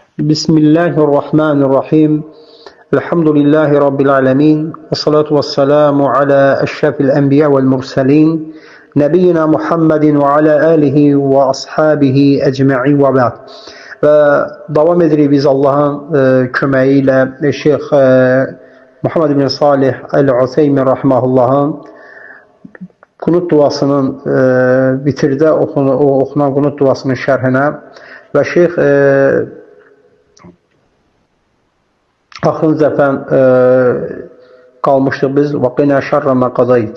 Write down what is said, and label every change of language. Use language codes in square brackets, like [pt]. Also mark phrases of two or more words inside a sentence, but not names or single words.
[ar] بسم الله الرحمن الرحيم. الحمد لله رب العالمين. والصلاة والسلام على أشرف الأنبياء والمرسلين. نبينا محمد وعلى آله وأصحابه أجمعين وبعد. [az] Və davam edirik biz Allahın köməyi ilə Şeyx Muhammed ibn Salih Əl-Useymin rahimahullahın qunut duasının bitirdə oxunan qunut duasının şərhinə və Şeyx axırıncı dəfən qalmışdıq biz [ar] وقنا شر ما قضيت.